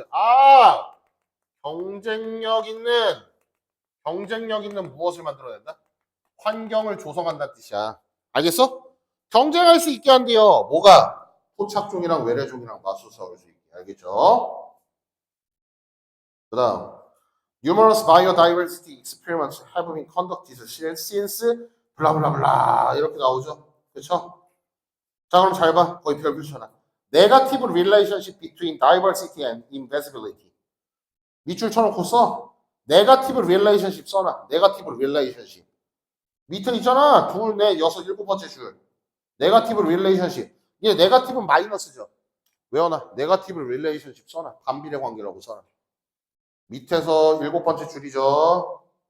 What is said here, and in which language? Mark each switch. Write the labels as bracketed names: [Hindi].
[Korean] 아, 경쟁력 있는 무엇을 만들어낸다? 환경을 조성한다는 뜻이야. 알겠어? 경쟁할 수 있게 한대요. 뭐가? 토착종이랑 외래종이랑 맞서 싸울 수 있게. 알겠죠? 그 다음 [English] Numerous biodiversity experiments have been conducted since [Korean] 블라블라블라 이렇게 나오죠. 그렇죠? 자, 그럼 잘 봐. 거의 별표 쳐놔. [English] Negative relationship between diversity and invisibility. [Korean] 밑줄 쳐놓고 써. [English] Negative relationship [Korean] 써놔. [English] Negative relationship. [Korean] 밑은 있잖아. 둘, 넷, 여섯, 일곱 번째 줄. Negative relationship. 이게 네거티브는 마이너스죠. 외워놔. 네거티브 릴레이션십 써놔. 반비례 관계라고 써놔. 밑에서 7번째 줄이죠.